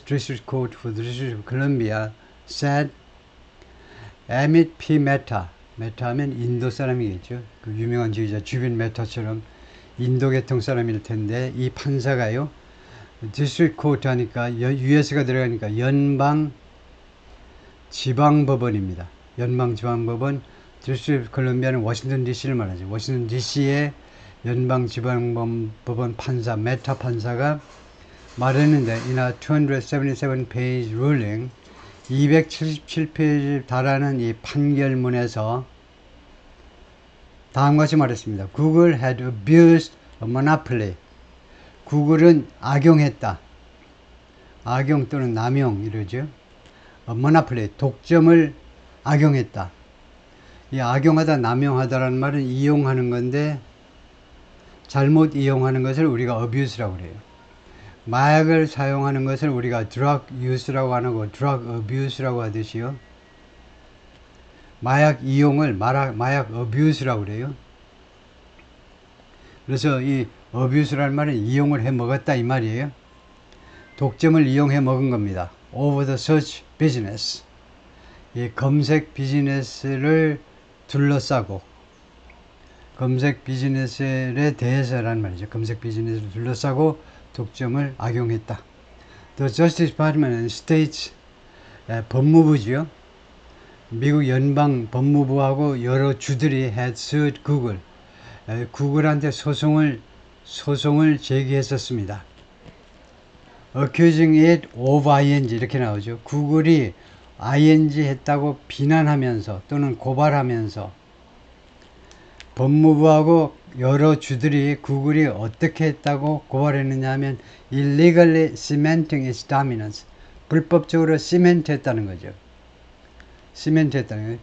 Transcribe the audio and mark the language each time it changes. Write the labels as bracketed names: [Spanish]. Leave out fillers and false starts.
[English] District Court for the District of Columbia said, Emmett P. [Korean] Mehta, 메타하면 인도 사람이겠죠. 그 유명한 지휘자 주빈 메타처럼 인도 계통 사람일 텐데 이 판사가요. 디스트릭트 코트 하니까 US가 들어가니까 연방 지방법원입니다. 연방 지방법원 디스트릭트 콜롬비아는 워싱턴 DC를 말하죠. 워싱턴 DC의 연방 지방법원 판사 메타 판사가 말했는데 [English] in a 277-page ruling [Korean] 277페이지 달하는 이 판결문에서 다음과 같이 말했습니다. [English] Google had abused a monopoly. [Korean] 구글은 악용했다. 악용 또는 남용 이러죠. [English] A monopoly, [Korean] 독점을 악용했다. 이 악용하다, 남용하다라는 말은 이용하는 건데 잘못 이용하는 것을 우리가 abuse라고 그래요. 마약을 사용하는 것을 우리가 drug use라고 안 하고 drug abuse라고 하듯이요. 마약 이용을 마약 abuse라고 그래요. 그래서 이 abuse라는 말은 이용을 해 먹었다 이 말이에요. 독점을 이용해 먹은 겁니다. [English] Over the search business. [Korean] 이 검색 비즈니스를 둘러싸고 검색 비즈니스에 대해서라는 말이죠. 검색 비즈니스를 둘러싸고 독점을 악용했다. [English] The Justice Department and States [Korean] 법무부지요. 미국 연방 법무부하고 여러 주들이 [English] had sued Google. [Korean] 구글한테 소송을 제기했었습니다. [English] Accusing it of ing [Korean] 이렇게 나오죠. 구글이 ing 했다고 비난하면서 또는 고발하면서 법무부하고 여러 주들이 구글이 어떻게 했다고 고발했느냐 하면 [English] illegally cementing its dominance. [Korean] 불법적으로 시멘트 했다는 거죠. 시멘트 했다는 거예요.